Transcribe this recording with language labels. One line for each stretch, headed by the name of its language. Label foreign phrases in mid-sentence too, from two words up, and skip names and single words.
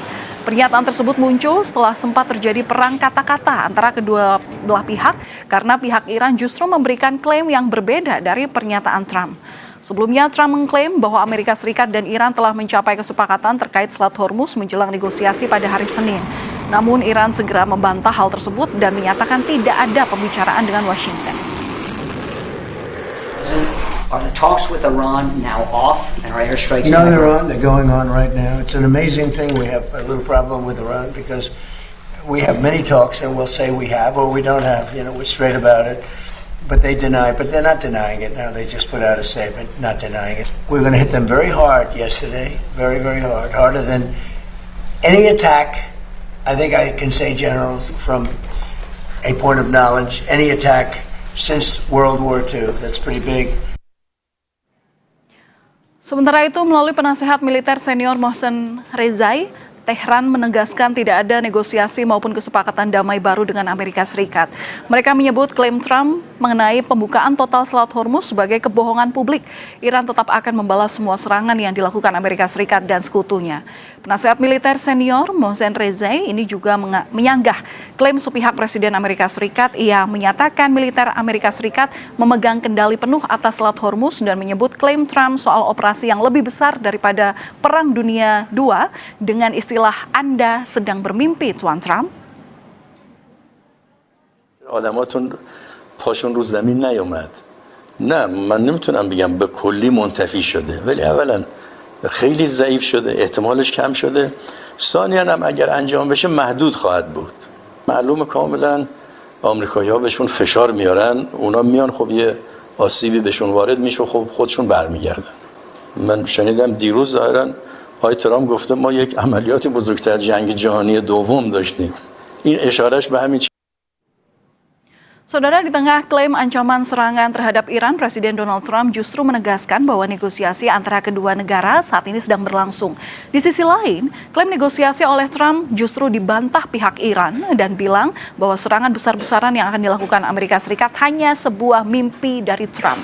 Indonesian: Pernyataan tersebut muncul setelah sempat terjadi perang kata-kata antara kedua belah pihak karena pihak Iran justru memberikan klaim yang berbeda dari pernyataan Trump. Sebelumnya, Trump mengklaim bahwa Amerika Serikat dan Iran telah mencapai kesepakatan terkait Selat Hormuz menjelang negosiasi pada hari Senin. Namun, Iran segera membantah hal tersebut dan menyatakan tidak ada pembicaraan dengan Washington.
English: Are the talks with Iran now off and are airstrikes? No, they're on. They're going on right now. It's an amazing thing. We have a little problem with Iran because we have many talks and we'll say we have or we don't have. You know, we're straight about it. But they deny, but they're not denying it now. They just put out a statement not denying it. We're going to hit them very hard yesterday, very hard, harder than any attack. I think I can say, General, from a point of knowledge, any attack since World War II. That's pretty big.
Indonesian: Sementara itu, melalui penasehat militer senior Mohsen Rezai, Tehran menegaskan tidak ada negosiasi maupun kesepakatan damai baru dengan Amerika Serikat. Mereka menyebut klaim Trump mengenai pembukaan total Selat Hormuz sebagai kebohongan publik. Iran tetap akan membalas semua serangan yang dilakukan Amerika Serikat dan sekutunya. Penasihat militer senior Mohsen Rezai ini juga menyanggah klaim sepihak Presiden Amerika Serikat. Ia menyatakan militer Amerika Serikat memegang kendali penuh atas Selat Hormuz dan menyebut klaim Trump soal operasi yang lebih besar daripada Perang Dunia II dengan istilah Anda sedang bermimpi, Tuan Trump.
Persian: آدماتون پاشون رو زمین نیومد. نه من نمیتونم بگم به کلی منتفی شده ولی اولا خیلی ضعیف شده، احتمالش کم شده. ثانیاً هم اگر انجام بشه محدود خواهد بود. معلومه کاملا آمریکایی‌ها بهشون فشار میارن، اونا میان خب یه آسیبی بهشون وارد میشه خب خودشون برمیگردن. من شنیدم دیروز ظاهراً آقای ترامپ گفته ما یک عملیات بزرگتر جنگ جهانی دوم داشتیم. این اشارهش به همین.
Indonesian: Saudara, di tengah klaim ancaman serangan terhadap Iran, Presiden Donald Trump justru menegaskan bahwa negosiasi antara kedua negara saat ini sedang berlangsung. Di sisi lain, klaim negosiasi oleh Trump justru dibantah pihak Iran dan bilang bahwa serangan besar-besaran yang akan dilakukan Amerika Serikat hanya sebuah mimpi dari Trump.